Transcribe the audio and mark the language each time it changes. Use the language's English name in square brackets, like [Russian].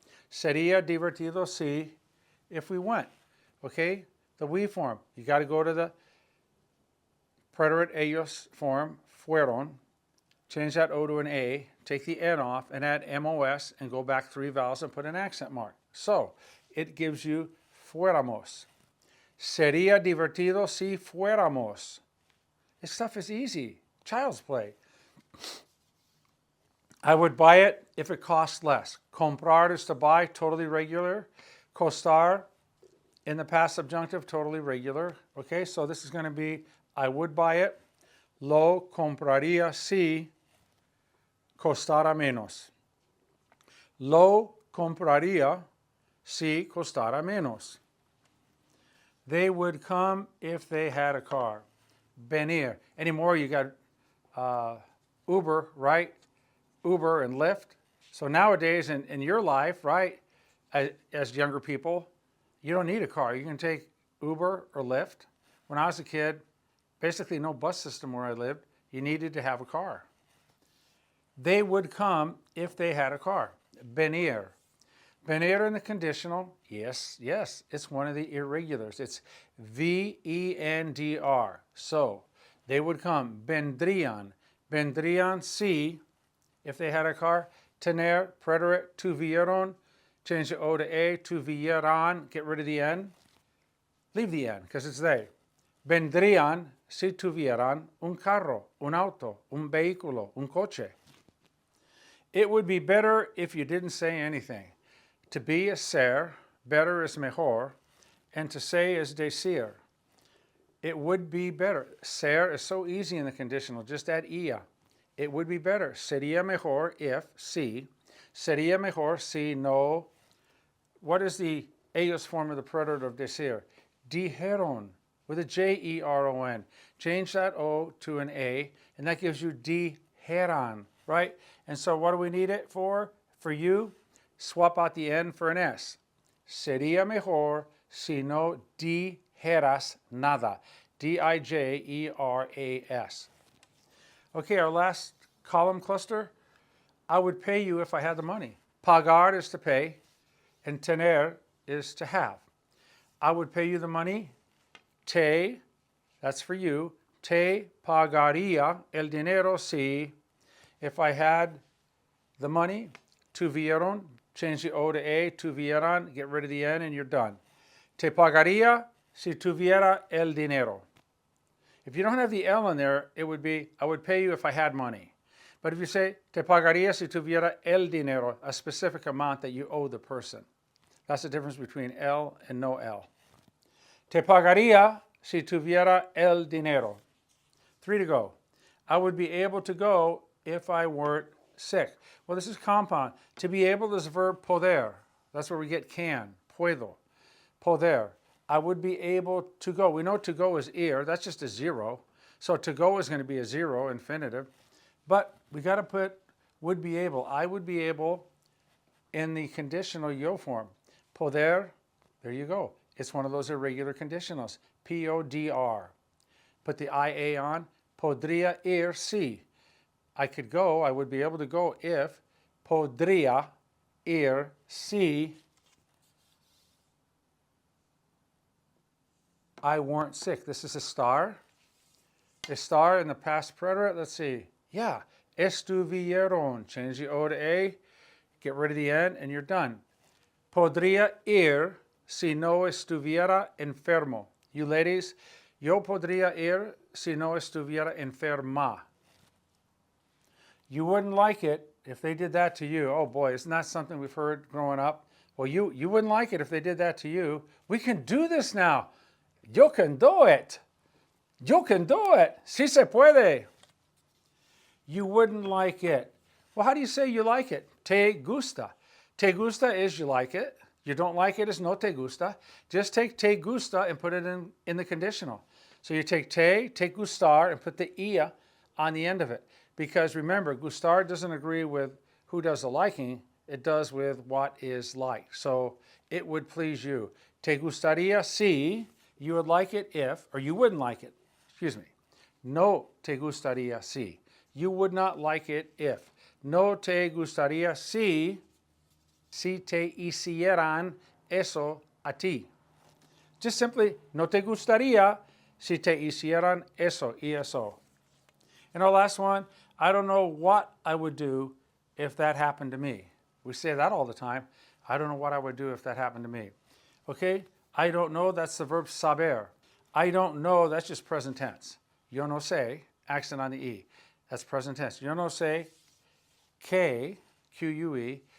[Spanish] Sería divertido si, [English] if we went. Okay? The we form. You got to go to the preterite ellos form, fueron. Change that O to an A. Take the N off and add MOS and go back 3 vowels and put an accent mark. So, it gives you fuéramos. [Spanish] Sería divertido si fuéramos. [English] This stuff is easy. Child's play. I would buy it if it costs less. Comprar is to buy, totally regular. Costar, in the past subjunctive, totally regular. Okay, so this is going to be, I would buy it. [Spanish] Lo compraría si costara menos. Lo compraría si costara menos. [English] They would come if they had a car. Venir. Anymore, you got Uber, right? Uber and Lyft. So nowadays in your life, right, as younger people, you don't need a car. You can take Uber or Lyft. When I was a kid, basically no bus system where I lived. You needed to have a car. They would come if they had a car. Venir. Venir in the conditional, yes, it's one of the irregulars. It's V-E-N-D-R. So, they would come. Vendrían. [Spanish] Vendrían si, [English] if they had a car. Tener, preterite, tuvieron. Change the O to A, tuvieran. Get rid of the N. Leave the N, because it's they. [Spanish] Vendrían si tuvieran un carro, un auto, un vehículo, un coche. [English] It would be better if you didn't say anything. To be is ser, better is mejor, and to say is decir. It would be better. Ser is so easy in the conditional, just add ia. It would be better. Sería mejor if, si. [Spanish] Sería mejor si no. [English] What is the ellos form of the preterite of decir? Dijeron, with a J-E-R-O-N. Change that O to an A, and that gives you dijeran, right? And so what do we need it for? For you, swap out the N for an S. [Spanish] Sería mejor si no dijeras nada. [English] D-I-J-E-R-A-S. Okay, our last column cluster. I would pay you if I had the money. Pagar is to pay, and tener is to have. I would pay you the money. Te, that's for you. [Spanish] Te pagaría el dinero si, [English] if I had the money. Tuvieron, change the O to A, tuvieran, get rid of the N, and you're done. [Spanish] Te pagaría si tuviera el dinero. [English] If you don't have the L in there, it would be, I would pay you if I had money. But if you say, [Spanish] te pagaría si tuviera el dinero, [English] a specific amount that you owe the person. That's the difference between L and no L. [Spanish] Te pagaría si tuviera el dinero. [English] 3 to go. I would be able to go if I weren't sick. Well, this is compound. To be able is the verb poder. That's where we get can, puedo. Poder. I would be able to go. We know to go is ir. That's just a 0. So to go is going to be a 0, infinitive. But we got to put would be able. I would be able in the conditional yo form. Poder, there you go. It's one of those irregular conditionals. P-O-D-R. Put the I-A on. [Spanish] Podría ir si. [English] I could go, I would be able to go if. [Spanish] Podría ir si [English] I weren't sick. This is estar. Estar in the past preterite. Let's see. Yeah. Estuvieron. Change the O to A. Get rid of the N and you're done. [Spanish] Podría ir si no estuviera enfermo. [English] You ladies, [Spanish] yo podría ir si no estuviera enferma. [English] You wouldn't like it if they did that to you. Oh boy, isn't that something we've heard growing up? Well, you wouldn't like it if they did that to you. We can do this now. Yo can do it. Yo can do it. [Spanish] Si se puede. [English] You wouldn't like it. Well, how do you say you like it? Te gusta. Te gusta is you like it. You don't like it is [Spanish] no te gusta. [English] Just take te gusta and put it in the conditional. So you take te gustar, and put the ia on the end of it. Because remember, gustar doesn't agree with who does the liking. It does with what is like. So it would please you. [Spanish] Te gustaría si, [English] you would like it if, or you wouldn't like it. Excuse me. [Spanish] No te gustaría si. [English] You would not like it if. [Spanish] No te gustaría si te hicieran eso a ti. Just simply, no te gustaría si te hicieran eso y eso. [English] And our last one, I don't know what I would do if that happened to me. We say that all the time. I don't know what I would do if that happened to me. Okay? I don't know, that's the verb saber. I don't know, that's just present tense. [Spanish] Yo no sé, [English] accent on the E. That's present tense. Yo no sé que, Q-U-E.